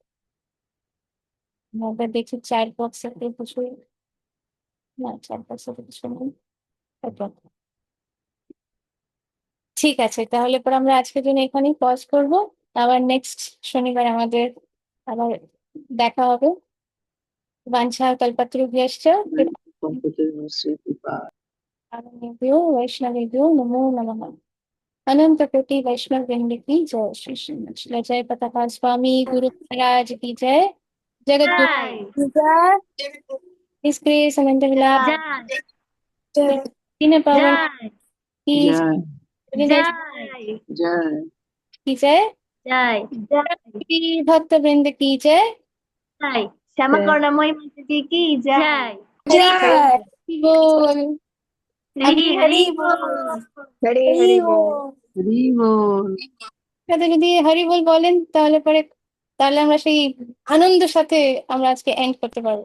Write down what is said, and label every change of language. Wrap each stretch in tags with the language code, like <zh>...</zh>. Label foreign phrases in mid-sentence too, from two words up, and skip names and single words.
<bn>আমরা দেখি চ্যাট বক্সে কিছু, না চ্যাট বক্সে কিছু নেই।</bn> <en>Okay.</en> <bn>ঠিক আছে, তাহলে পর আমরা আজকের জন্য এখানেই পজ করব। আবার নেক্সট শনিবার আমাদের আবার দেখা হবে।</bn> <sa>বাঞ্ছা কল্পতরুভ্যশ্চ কৃপালুভ্यो वैष्णवेभ्यो नमो नमः।</sa> <hi>अनंत कोटि वैष्णव वृंद की जय। श्री श्री नचला जय पताका स्वामी गुरु महाराज की जय। जगत गुरु</hi> <bn>জয়</bn> <hi>की जय।</hi> <en>His grace</en> <hi>अनंत विलास</hi> <bn>জয়</bn> <hi>दीन पावन</hi> <bn>জয়</bn> <hi>की</hi> <bn>জয়</bn> <hi>जय</hi> <bn>জয়</bn> <hi>की जय।</hi> <bn>জয় জয়</bn> <hi>भक्त वृंद की जय। जय श्यामा करुणामयी माताजी की जय हरि बोल।</hi> <bn>হরি হরি বল হরি</bn> <hi>हरि</hi> <bn>হরি বল।</bn> <hi>बोल।</hi> <bn>হরি বল। সাথে যদি হরি বল বলেন তাহলে পরে, তাহলে আমরা সেই আনন্দের সাথে আমরা আজকে এন্ড করতে পারবো।</bn>